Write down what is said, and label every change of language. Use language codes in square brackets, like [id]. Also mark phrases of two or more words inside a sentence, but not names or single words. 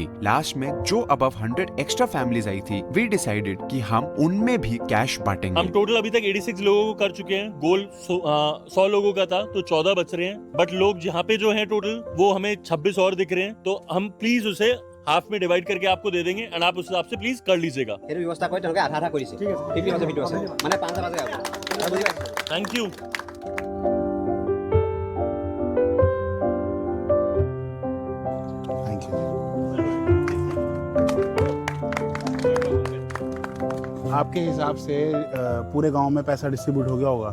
[hi] लास्ट में जो [en] above 100 extra families [hi] आई थी, [en] we decided [hi] कि हम उनमें भी कैश बांटेंगे। हम टोटल अभी तक 86 लोगों को कर चुके हैं। गोल 100 लोगों का था, तो 14 बच रहे हैं। बट लोग जहाँ पे जो है टोटल वो हमें 26 और दिख रहे हैं। तो हम प्लीज उसे हाफ में डिवाइड करके आपको दे देंगे एंड आप उस हिसाब से प्लीज कर लीजिएगा। व्यवस्था कर [as] তেওঁলোকে আধা আধা কৰিছে। ঠিক আছে 50% আছে মানে 5 বাজে আৰু। [en] thank you. [hi] आपके हिसाब से पूरे गांव में पैसा डिस्ट्रीब्यूट हो गया होगा?